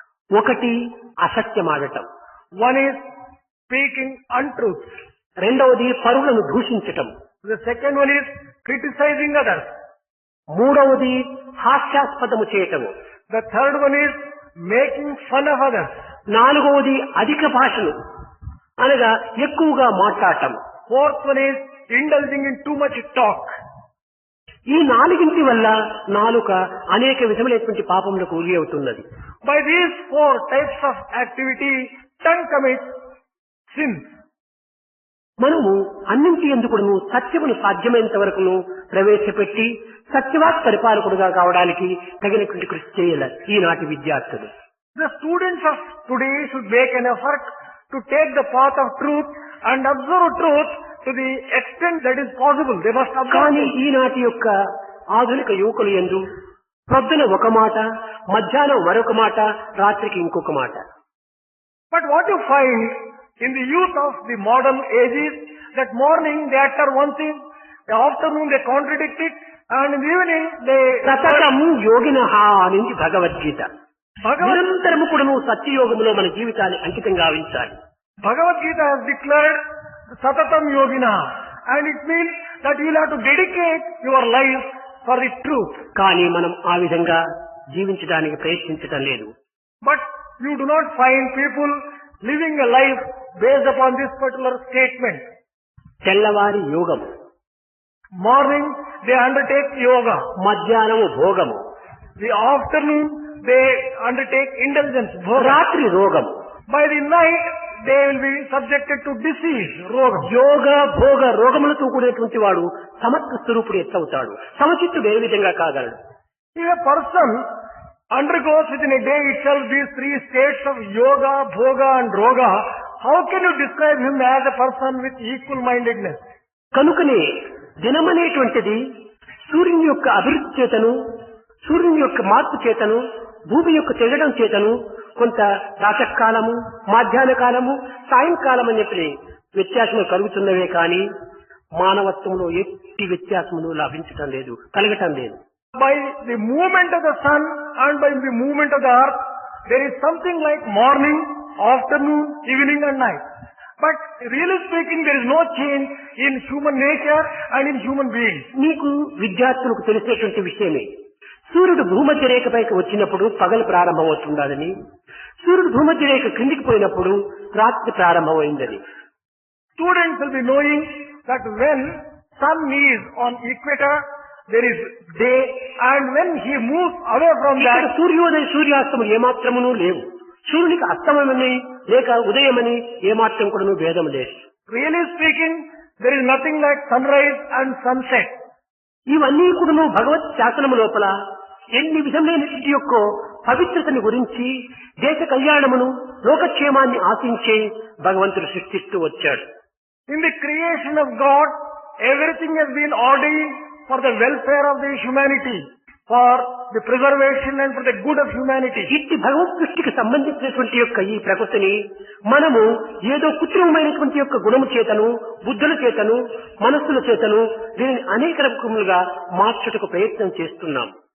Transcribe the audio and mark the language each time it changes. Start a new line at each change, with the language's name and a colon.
Telugu: ఒకటి అసత్యమాడటం,
English: One is speaking untruth.
Telugu: రెండవది పరులను దూషించటం,
English: The second one is criticizing others.
Telugu: మూడవది హాస్యాస్పదము చేయటము,
English: The third one is making fun of others.
Telugu: నాలుగవది అధిక భాషలు అనగా ఎక్కువగా మాట్లాడటం.
English: Fourth one is indulging in too much talk.
Telugu: ఈ నాలుగింటి వల్ల నాలుక అనేక విధములైనటువంటి పాపములకు గురి అవుతున్నది.
English: By these 4 types of activity, tongue commits sins.
Telugu: మనము అన్నింటి ఎందుకును సత్యమును సాధ్యమైనంత వరకును ప్రవేశపెట్టి సత్యవాక్ పరిపాలకుడుగా కావడానికి తగినటువంటి కృషి చేయాలి ఈనాటి విద్యార్థులు.
English: The students of today should make an effort to take the path of truth and observe truth to the extent that is possible. They must observe.
Telugu: కానీ ఈనాటి యొక్క ఆధునిక యువకులు యందు ప్రొద్దున ఒక మాట, మధ్యాహ్నం మరొక మాట, రాత్రికి ఇంకొక మాట.
English: But what you find in the youth of the modern age is that morning they utter one thing, the afternoon they contradict it, and in the evening they...
Telugu: సతతము యోగినః అనేది భగవద్గీత.
English: Bhagavad,
Telugu: నిరంతరము కూడా నువ్వు సత్యయోగంలో మన జీవితాన్ని అంకితం గావించాలి.
English: Bhagavad Gita has declared Satatam Yogina, and it means that you will have to dedicate your life for the truth.
Telugu: కానీ మనం ఆ విధంగా జీవించడానికి ప్రయత్నించడం లేదు.
English: But you do not find people living a life based upon this particular statement.
Telugu: తెల్లవారి యోగము,
English: Morning they undertake yoga.
Telugu: మధ్యాహ్నము భోగము,
English: The afternoon they undertake indulgence. Bhoga.
Telugu: రాత్రి రోగము.
English: By the night they will be subjected to disease. Roga.
Telugu: యోగ భోగ రోగములతో కూడినటువంటి వాడు సమత్వ స్వరూపుడు ఎత్తవుతాడు. సమచిత్తుడు ఏ విధంగా కాగలడు?
English: If a person undergoes within a day itself these three states of yoga, bhoga and roga, how can you describe him as a person with equal mindedness?
Telugu: కనుకనే దినమనేటువంటిది సూర్యుని యొక్క అభివృద్ధి చేతను, సూర్యుని యొక్క మార్పు చేతను, భూమి యొక్క తిరగడం చేతను కొంత ప్రాతకాలము, మధ్యాహ్న కాలము, సాయంకాలం అని చెప్పి వ్యత్యాసములు కలుగుతున్నవే కానీ మానవత్వంలో ఎట్టి వ్యత్యాసములు లభించటం లేదు, కలగటం లేదు.
English: By the movement of the sun and by the movement of the earth, there is something like morning, afternoon, evening and night. But really speaking, there is no change in human nature and in human beings.
Telugu: నీకు విద్యార్థులకు తెలిసేటువంటి విషయమే, సూర్యుడు భూమధ్య రేఖపైకి వచ్చినప్పుడు పగలు ప్రారంభమవుతుందని, సూర్యుడు భూమధ్య రేఖ క్రిందికి పోయినప్పుడు రాత్రి ప్రారంభమైందని.
English: Students will be knowing that when sun is on equator, there is day, and when he moves away from
Telugu: ఇక్కడ
English: that,
Telugu: సూర్యోదయ సూర్యాస్తములు ఏమాత్రమును లేవు. సూర్యునికి అస్తమయమని లేక ఉదయమని ఏమాత్రం కూడా భేదం లేదు.
English: really speaking, there is nothing like sunrise and sunset.
Telugu: ఇవన్నీ కూడా భగవత్ శాసనము లోపల ఎన్ని విధమైనటువంటి యొక్క పవిత్రతని గురించి, దేశ కళ్యాణమును, లోకక్షేమాన్ని ఆశించే భగవంతుడు సృష్టిస్తూ వచ్చాడు.
English: In the creation of God, everything has been ordained for the welfare of the humanity, for the preservation and for the good of humanity.
Telugu: ఇట్టి భగవత్ సృష్టికి సంబంధించినటువంటి యొక్క ఈ ప్రకృతిని మనము ఏదో కృత్రిమమైనటువంటి యొక్క గుణము చేతను, బుద్ధుల చేతను, మనస్సుల చేతను దీనిని అనేక రకములుగా మార్చుటకు ప్రయత్నం చేస్తున్నాం.